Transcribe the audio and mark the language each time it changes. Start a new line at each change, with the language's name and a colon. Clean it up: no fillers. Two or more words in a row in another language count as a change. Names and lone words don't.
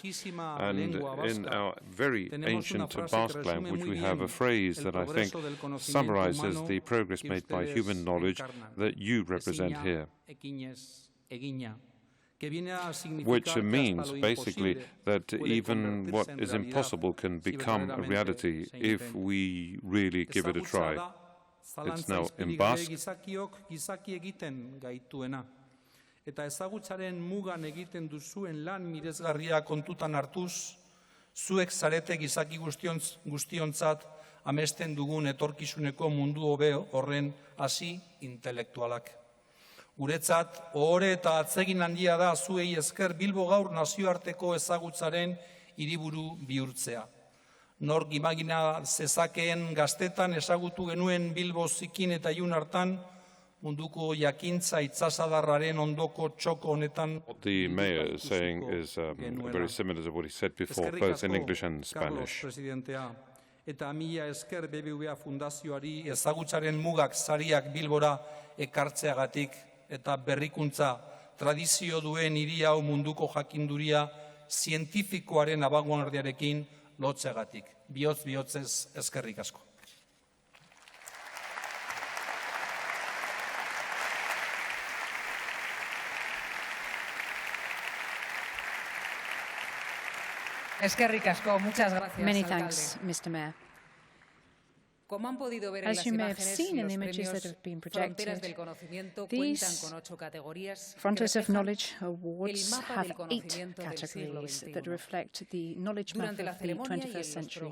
English: And in our very ancient Basque language, we have a phrase that I think summarizes the progress made by human knowledge that you represent here, which means basically that even what is impossible can become a reality if we really give it a try. It's now in Basque.
Basque: Eta ezagutzaren mugan egiten duzuen lan miresgarria kontutan hartuz, zuek zarete gizaki guztiontzat amesten dugun etorkizuneko mundu hobe horren hasi intelektualak. Guretzat, ohore eta atsegin handia da zuei esker Bilbo gaur nazioarteko ezagutzaren hiriburu bihurtzea. Nork imagina zezakeen gaztetan ezagutu genuen Bilbo zikin eta ilun hartan, munduko jakintza itsasadarraren ondoko txoko honetan.
English: What the mayor is saying is very similar to what he said before, both in English and Spanish.
Basque: Eta mila esker BBVA fundazioari ezagutzaren mugak sariak Bilbora ekartzeagatik eta berrikuntza tradizio duen hiri hau munduko jakinduria zientifikoaren abangoardiarekin lotzeagatik. Bihotz-bihotzez eskerrik asko. Eskerrik asko,
Spanish: muchas gracias.
English: Many thanks, Mr. Mayor. As you may have seen in the images that have been projected, these Frontiers of Knowledge Awards have 8 categories that reflect the knowledge map of the 21st century.